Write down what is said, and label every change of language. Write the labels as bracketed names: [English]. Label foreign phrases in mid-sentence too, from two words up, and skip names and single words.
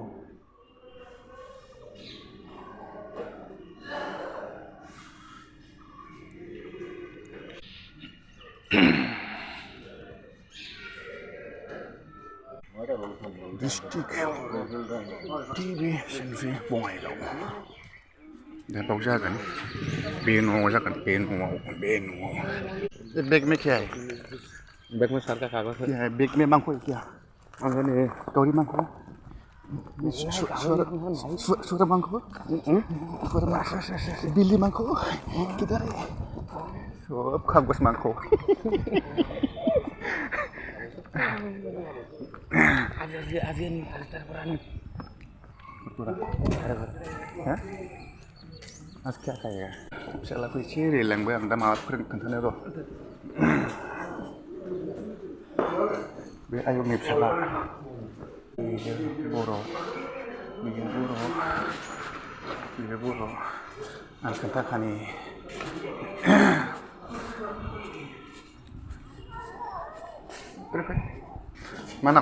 [Bodo] डिस्ट्रिक्ट टिभि सेलफि बङाइगाव दा बाव जागोन बे न'आव जागोन बे न'आव [Hindi] बैग में क्या है बैग में सर का कागज है। क्या है बैग में मांगो क्या मांगने गौरी मांगो सुर मांगो बिल्ली मांगो किधर है सब कागज मांगो Avian berani. Hah? [Bodo] Mas [Hindi] क्या खाएगा [Bodo] फिसाला फैसे रेलांबाय आं दा माबा खोन्थानो र' बे आयंनि फिसाला बियो बर' आं खोन्थाखानि मा नाम